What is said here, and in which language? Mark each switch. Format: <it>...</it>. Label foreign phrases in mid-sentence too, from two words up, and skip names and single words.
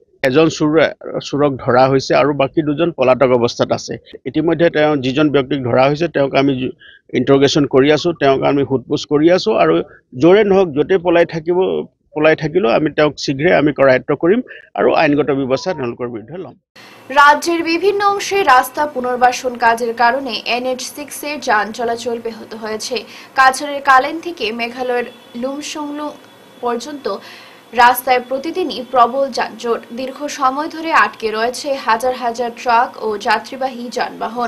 <as>এজন চোৰক ধৰা হৈছে আৰু বাকী 2জন পলাতক অৱস্থাত আছে। ইতিমধ্যে যিজন ব্যক্তিক ধৰা হৈছে তেওঁক আমি ইণ্টাৰগেশ্যন কৰি আছোঁ, তেওঁক আমি সোধপোছ কৰি আছোঁ আৰু য'ৰে নহওক য'তে পলাই থাকিলেও আমি তেওঁক শীঘ্ৰে আমি কৰায়ত্ব কৰিম আৰু আইনগত ব্যৱস্থা তেওঁলোকৰ বিৰুদ্ধে ল'ম।</as> <bn>রাজ্যের বিভিন্ন অংশে রাস্তা পুনর্বাসন কাজের কারণে NH6 এর যান চলাচল ব্যাহত হয়েছে। কাছাড়ের কালেন থেকে মেঘালয়ের লুমসংলু পর্যন্ত রাস্তায় প্রতিদিনই প্রবল যানজট। দীর্ঘ সময় ধরে আটকে রয়েছে হাজার হাজার ট্রাক ও যাত্রীবাহী যানবাহন।</bn>